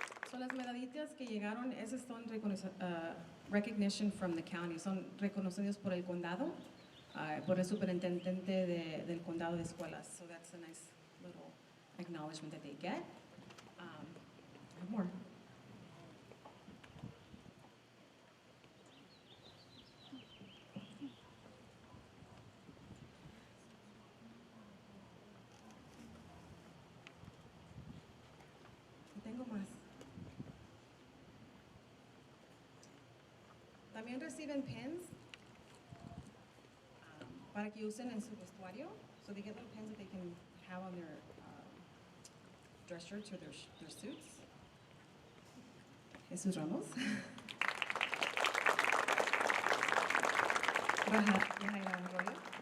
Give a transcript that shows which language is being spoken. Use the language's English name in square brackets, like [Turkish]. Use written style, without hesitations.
[Spanish] So las medallitas que llegaron, esas son [English] recognition from the county, [Spanish] son reconocidos por el condado, por el superintendente del condado de escuelas. [English] So that's a nice little acknowledgement that they get. I have more. [Spanish] Tengo más. También reciben pins para que usen en su vestuario. [English] So they get little pins that they can have on their dress shirts or their suits. Jesus Ramos. Yahaira Arroyo.